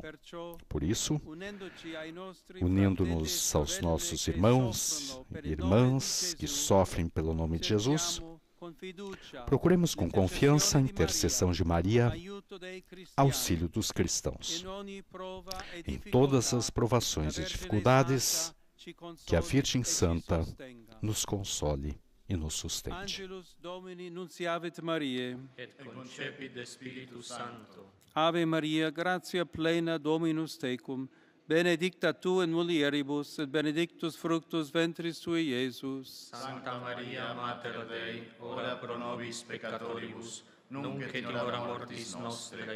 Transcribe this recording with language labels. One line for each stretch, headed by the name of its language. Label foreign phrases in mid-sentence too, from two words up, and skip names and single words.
Portuguese: Por isso, unindo-nos aos nossos irmãos e irmãs que sofrem pelo nome de Jesus, procuremos com confiança a intercessão de Maria, auxílio dos cristãos. Em todas as provações e dificuldades, que a Virgem Santa nos console e nos sustente.
Latin: Ave Maria, gratia plena, Dominus tecum, benedicta tu in mulieribus, et benedictus fructus ventris tui, Iesus. Sancta Maria, Mater Dei, ora pro nobis peccatoribus, nunc et in hora mortis nostre.